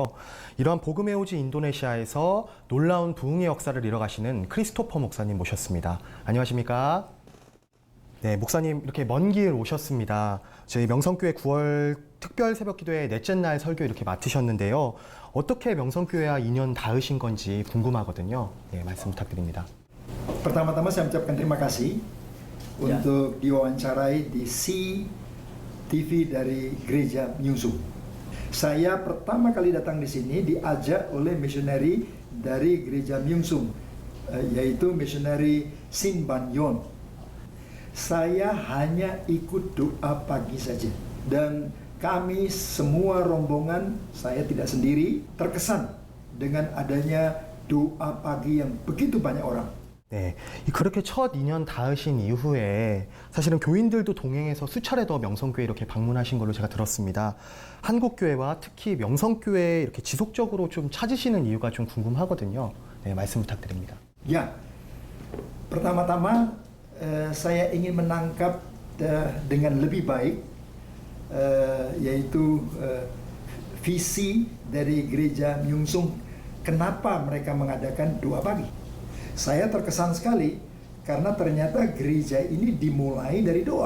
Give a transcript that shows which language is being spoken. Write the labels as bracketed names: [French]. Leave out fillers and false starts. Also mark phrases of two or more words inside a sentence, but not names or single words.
[Korean] 이러한 복음의 오지 인도네시아에서 놀라운 부흥의 역사를 이뤄가시는 크리스토퍼 목사님 모셨습니다. 안녕하십니까? 네, 목사님 이렇게 먼 길 오셨습니다. 저희 명성교회 9월 특별 새벽기도회 넷째 날 설교 이렇게 맡으셨는데요. 어떻게 명성교회와 인연 닿으신 건지 궁금하거든요. 네, 말씀 부탁드립니다. [Indonesian] Pertama-tama saya ucapkan terima kasih untuk diwawancarai di CTV dari Gereja Myungsung. Saya pertama kali datang di sini diajak oleh misioneri dari Gereja Myungsung, yaitu misioneri Sin Ban Yon. Saya hanya ikut doa pagi saja dan kami semua rombongan, saya tidak sendiri, terkesan dengan adanya doa pagi yang begitu banyak orang. [Korean] 네, 그렇게 첫 인연 닿으신 이후에 사실은 교인들도 동행해서 수차례 더 명성교회 이렇게 방문하신 걸로 제가 들었습니다. 한국교회와 특히 명성교회 이렇게 지속적으로 좀 찾으시는 이유가 좀 궁금하거든요. 네, 말씀 부탁드립니다. [Indonesian] Ya, pertama-tama saya ingin menangkap dengan lebih baik yaitu visi dari Gereja Myungsung. Kenapa mereka mengadakan doa pagi? Saya terkesan sekali karena ternyata gereja ini dimulai dari doa.